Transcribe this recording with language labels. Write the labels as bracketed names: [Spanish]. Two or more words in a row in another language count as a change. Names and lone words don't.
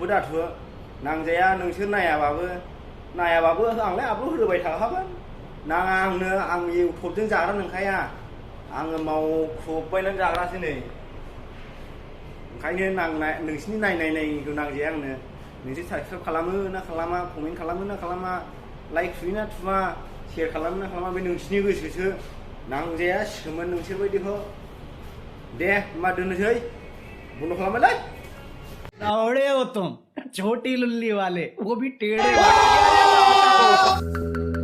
[Bodo] दाथु नांजाया नोंसोर नायाबाबो आंलाय आपल'ड होबाय थाखागोन नाङा आंनो आं इउटुबजों जाग्रा नंखाया आङो मावख्रबबायनानै जाग्रासो नै ओंखायनो नोंसिनि नायनायखौ नांजाया आंनो नोंसोर साबसक्राइब खालामो ना खालामा कमेन्ट खालामो ना खालामा लाइक थुयो ना थुवा शेयार खालामो ना खालामा बे नोंसिनि गोसोसो नांजाया सिखोमोन नोंसोर बायदिखौ दे होमबा दोननोसै बन्द' खालामबायलै [Hindi] लौड़े हो तुम छोटी लुल्ली वाले वो भी टेढ़े